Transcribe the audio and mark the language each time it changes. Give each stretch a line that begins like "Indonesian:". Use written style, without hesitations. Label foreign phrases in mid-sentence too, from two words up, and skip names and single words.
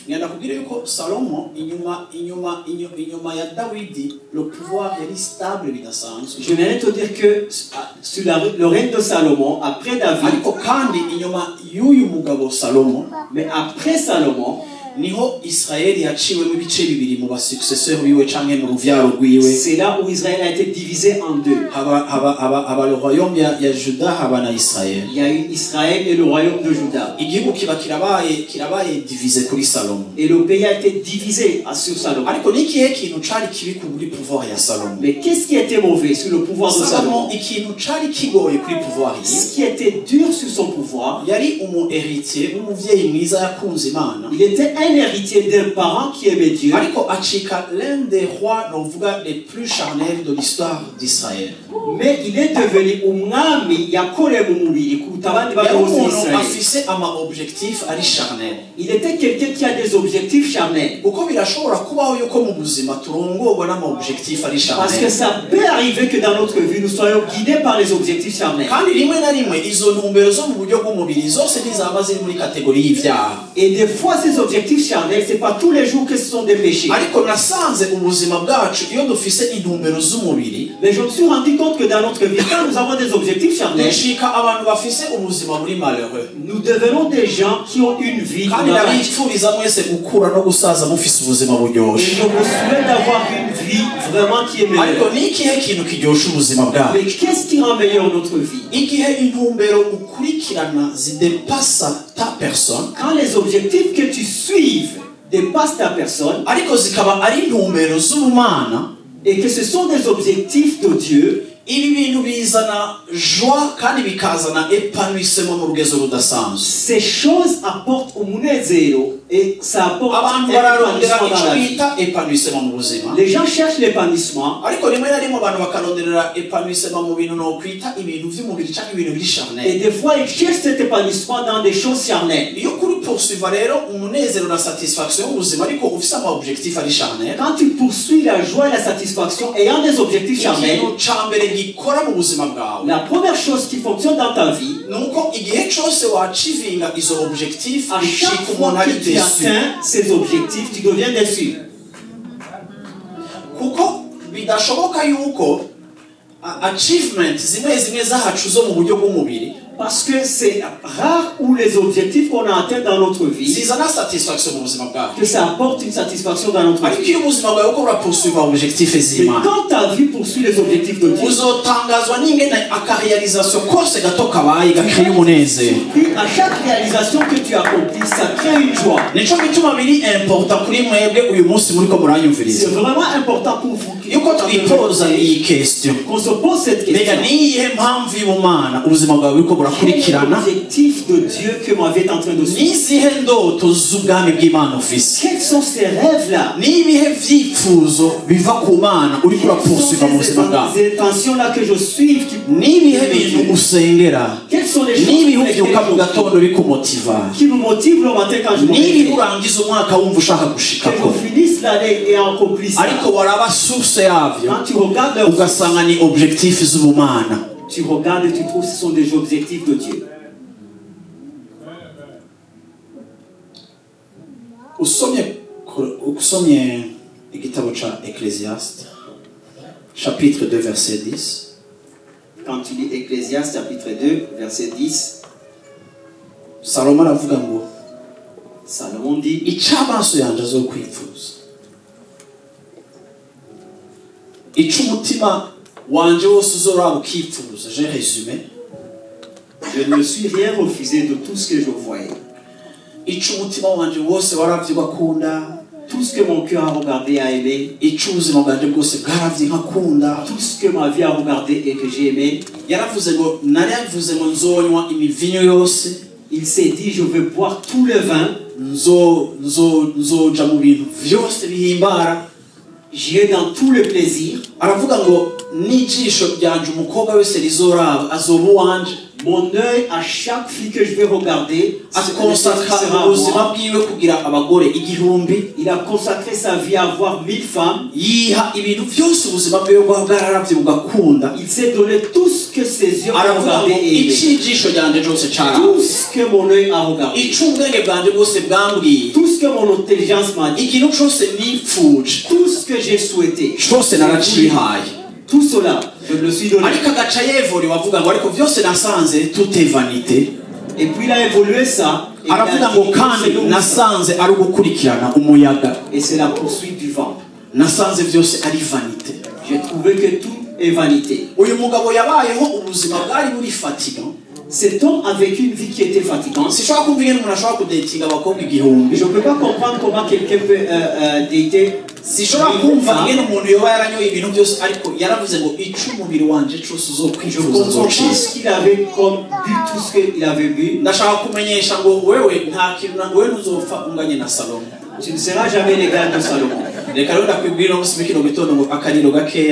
Rundi: ngenda kubwira yuko salomo inyuma ya dawidi
French: le pouvoir
Rundi: yari stable bidasanzwe
French: Je viens te dire que sur le règne de Salomon, après David,
Rundi: ariko kandi inyuma y'uyu mugabo salomo
French: mais après Salomon,
Rundi: niho Israeli yaciwemo ibice bibiri mu basuccesseur biwe canke mu ruvyaro rwiwe.
French: C'est là où Israël a été divisé en deux.
Rundi: haba
French: le royaume
Rundi: ya Juda haba na Israel.
French: Il y a eu Israël et le royaume de Juda.
Rundi: Igihugu kiba kirabaye divisé kuri Salomo.
French: Et le pays a été divisé sur Salomon.
Rundi: Ariko nikihe kintu cari kibi kuri pouvoir ya Salomo?
French: Mais qu'est-ce qui était mauvais sur le pouvoir de Salomon?
Rundi: Ikintu cari kigoye kuri pouvoir
French: Ce qui était dur sur son pouvoir,
Rundi: yari héritier umuvyeyi mwiza yakunze Imana.
French: il était un héritier d'un parent qui aimait Dieu.
Rundi: Ariko achika
French: l'un des rois novuga les plus charnels de l'histoire d'Israël. Mais il est devenu
Rundi: umwami yakore mu mubiri kuruta abandi bagabo b'Israël. Afise ama objectif ari charnel.
French: Il était quelqu'un qui a des objectifs charnels.
Rundi: Uko birashobora kubaho yuko mu buzima turongorwa n'ama objectif ari charnel.
French: Parce que ça peut arriver que dans notre vie nous soyons guidés par les objectifs charnels.
Rundi: Kandi rimwe na rimwe izo ntumbero zo mu buryo bw'umubiri zose ntizaba ziri muri kategori y'ivyaha.
French: Et des fois ces objectifs charnels, c'est pas tous les jours que ce sont des péchés.
Rundi: Ariko nasanze ubuzima bwacu iyo dufise intumbero z'umubiri.
French: Mais je me suis rendu compte que dans notre vie, quand nous avons des objectifs charnels,
Rundi: dushika abantu bafise ubuzima muri malheureux.
French: Nous devenons des gens qui ont une vie.
Rundi: Kandi nabifuriza mwese gukura no gusaza mufise ubuzima
French: Et
Rundi: buryoshe.
French: je vous souhaite d'avoir une vie vraiment qui est meilleure.
Rundi: Ariko nikihe kintu kiryosha ubuzima bwawe?
French: Mais qu'est-ce qui rend meilleur notre vie?
Rundi: Igihe intumbero ukurikirana zidepasa
French: ta personne, Quand les objectifs que tu suives dépassent ta personne,
Rundi: ariko zikaba ari intumbero z'ubumana,
French: et que ce sont des objectifs de Dieu,
Rundi: ibi bintu bizana joie kandi bikazana épanouissement mu rugezo rudasanzwe.
French: ces choses apportent umunezero et ça apporte
Rundi: Abantu
French: un
Rundi: bararondera
French: épanouissement dans
Rundi: icyo
French: la vie.
Rundi: bita épanouissement mu buzima.
French: Les gens cherchent l'épanouissement,
Rundi: Ariko rimwe na rimwe abantu bakaronderera épanouissement mu bintu no kwita ibintu vy'umubiri cyangwa ibintu biri
French: et
Rundi: charnel.
French: des fois ils cherchent cet épanouissement dans des choses charnelles.
Rundi: Iyo kuri poursuivre rero umunezero na satisfaction y'ubuzima ariko ufise ama objectif ari charnel.
French: Quand tu poursuis la joie et la satisfaction ayant des objectifs charnels,
Rundi: Ikintu ca mbere gikora mu buzima bwawe
French: la première chose qui fonctionne dans ta vie,
Rundi: nuko igihe cyose wachivinga izo objectif
French: à chaque
Rundi: ushika
French: fois
Rundi: umuntu ari
French: que tu
Rundi: déçu.
French: atteins ces objectifs, tu deviens déçu.
Rundi: Kuko bidashoboka yuko achievement zimwe zahacu zo mu buryo bw'umubiri
French: Parce que c'est rare où les objectifs qu'on a atteints dans notre vie,
Rundi: zizana satisfaction mu buzima bwawe.
French: que ça apporte une satisfaction dans notre
Rundi: Ariko
French: vie.
Rundi: iyo ubuzima bwawe uko urapoursuivre objectif
French: Mais
Rundi: z'Imana,
French: quand ta vie poursuit les objectifs de Dieu,
Rundi: uzotangazwa n'ingene akarealisation kose gato kabaye gakwiye umunezero.
French: puis à chaque réalisation que tu accomplis, ça crée une joie.
Rundi: Nico bituma biri important kuri mwebwe uyu munsi muriko
French: C'est
Rundi: muranyumviriza
French: vraiment important pour vous
Rundi: yuko twipoza iyi question.
French: qu'on se pose cette
Rundi: Mbega
French: question.
Rundi: niyihe mpamvu y'ubumana ubuzima bwawe buriko
French: Quel est
Rundi: burakurikirana?
French: l'objectif de Dieu que ma vie est en train de suivre?
Rundi: Nizihe ndoto z'ubwami bw'Imana ufise?
French: Quels sont ces rêves-là?
Rundi: Nibihe vyifuzo biva ku Mana uriko urapoursuivre mu buzima bwawe?
French: Ces intentions-là que je suis,
Rundi: Nibihe bintu usengera?
French: quelles sont les choses
Rundi: Nibihe
French: pour lesquelles
Rundi: uvyuka mu gatondo bikumotiva?
French: qui me motivent le matin quand je me
Rundi: Nibihe
French: réveille?
Rundi: urangiza umwaka wumva ushaka
French: Que
Rundi: gushikako?
French: je finisse l'année et accomplisse ça.
Rundi: Ariko waraba source yavyo
French: Quand tu regardes leur
Rundi: ugasanga ni objectif z'ubumana.
French: tu regardes et tu trouves que ce sont des objectifs de Dieu.
Rundi: Usomye igitabo ca Ecclésiaste
French: chapitre 2 verset 10. Quand tu lis Ecclésiaste chapitre 2, verset 10,
Rundi: Salomo aravuga ngo
French: Salomon dit,
Rundi: ic'amaso yanje azokwifuza, ic'umutima wanje wose uzoraba ukifuza.
French: J'ai résumé. je ne me suis rien refusé de tout ce que je voyais.
Rundi: Ic'umutima wanje wose waravye ugakunda,
French: Tout ce que mon cœur a regardé et a aimé,
Rundi: ic'ubuzima bwanje bwose bwaravye nkakunda.
French: tout ce que ma vie a regardé et que j'ai aimé,
Rundi: Yaravuze ngo naravuze ngo nzonywa imivinyo yose,
French: il s'est dit, je veux boire tout le vin,
Rundi: nzoja mu bintu vyose bihimbara.
French: j'irai dans tout le plaisir.
Rundi: Aravuga ngo n'ijisho ryanje umukobwa wese rizoraba azoba uwanje.
French: Mon œil, à chaque fille que je vais regarder,
Rundi: akonsakra
French: sera à
Rundi: ubuzima
French: moi.
Rundi: bwiwe kugira abagore 1000.
French: Il a consacré sa vie à avoir 1000 femmes.
Rundi: Yiha ibintu byose ubuzima bwiwe bwararavye bugakunda.
French: Il s'est donné tout ce que ses yeux ont
Rundi: Aravuga
French: regardé
Rundi: ngo
French: et aimé.
Rundi: ic'ijisho ryanje cyose caraba,
French: Tout ce que mon œil a regardé.
Rundi: ic'ubwenge bwanje bwose bwambwiye,
French: Tout ce que mon intelligence m'a dit.
Rundi: ikintu cyose nifuje,
French: Tout ce que j'ai souhaité.
Rundi: cyose naracihaye.
French: Tout cela, je me le suis donné.
Rundi: Ariko agaca yevura wavuga ngo ariko byose nasanze
French: tout est vanité. Et puis il a évolué ça. Et il a
Rundi: aravuga ngo
French: dit,
Rundi: kandi
French: c'est nous.
Rundi: nasanze ari ugukurikirana umuyaga,
French: Et c'est la poursuite du vent.
Rundi: nasanze byose ari vanite.
French: J'ai trouvé que tout est vanité.
Rundi: Uyu mugabo yabayeho ubuzima bwari buri fatigant.
French: Cet homme a vécu une vie qui était fatigante.
Rundi: Sishobora kumva ingene umuntu ashobora kudatinga abakobwa igihumbi.
French: Je ne peux pas comprendre comment quelqu'un peut dater.
Rundi: Sishobora kumva ingene umuntu yoba yaranyoye ibintu byose ariko yaravuze ngo ica umubiri wanje cyose
French: Je
Rundi: uzokwifuza
French: comprends
Rundi: nzocika.
French: pas ce qu'il avait comme bu, tout ce qu'il avait bu.
Rundi: Ndashaka kumenyesha ngo wewe nta kintu na wewe ntuzopfa unganye na Salomo.
French: Tu ne seras jamais l'égal de Salomon.
Rundi: Reka rero ndakwibwira no musime kino gitondo ngo akariro gakeya